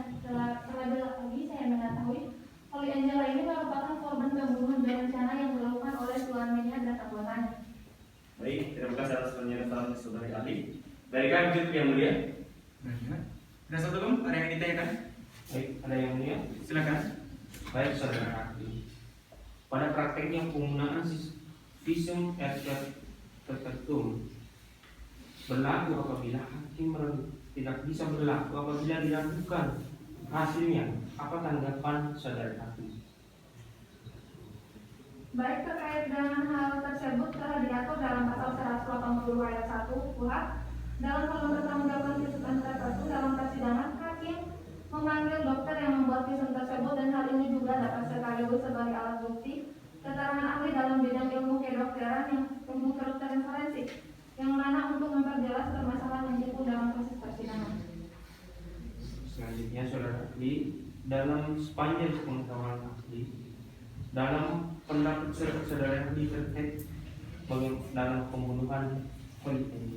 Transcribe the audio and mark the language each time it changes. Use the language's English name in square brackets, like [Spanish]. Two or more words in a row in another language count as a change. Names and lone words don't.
[Indonesian] Terlebih lagi saya mengetahui Holly Angela ini merupakan korban pembunuhan berencana yang dilakukan oleh suaminya dan anggotanya. Baik, terima kasih atas penjelasan saudari ahli. Dari kami cukup yang mulia. Ada satu belum? Ada yang ditanyakan? Baik, ada yang mulia? Silakan. Baik, saudara ahli. Pada prakteknya penggunaan [Latin] visum et repertum [Indonesian] berlaku apabila hakim tidak bisa berlaku apabila dilakukan. Hasilnya, apa tanggapan saudara ahli? Baik, terkait dengan hal tersebut telah diatur dalam pasal 180 ayat 1 KUHP. Dalam pertanggungjawaban [Latin] visum et repertum [Indonesian] dalam persidangan, hakim memanggil dokter yang membuat visum tersebut dan hal ini juga dapat sekaligus sebagai alat bukti keterangan ahli dalam bidang ilmu kedokteran yang ilmu kedokteran forensik yang mana untuk memperjelas permasalahan yang timbul dalam proses persidangan. Selanjutnya saudara ahli, dalam sepanjang pengetahuan ahli, dalam pendapat saudara ahli terkait dalam pembunuhan Holly Angela.